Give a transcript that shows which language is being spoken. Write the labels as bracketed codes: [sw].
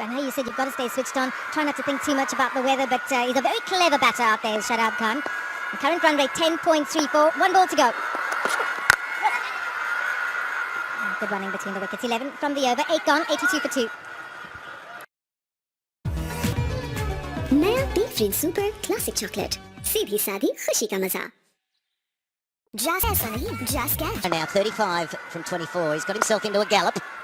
[en] I know you said you've got to stay switched on, try not to think too much about the weather, but he's a very clever batter out there, Shoaib Khan. The current run rate 10.34, 1 ball to go. Good running between the wickets, 11 from the over, 8 gone, 82 for 2. [hi] नया T super classic chocolate, सीधी सादी खुशी का मजा। [en] Just [hi] ऐसा नहीं, [en] just catch. And now 35 from 24. He's got himself into a gallop.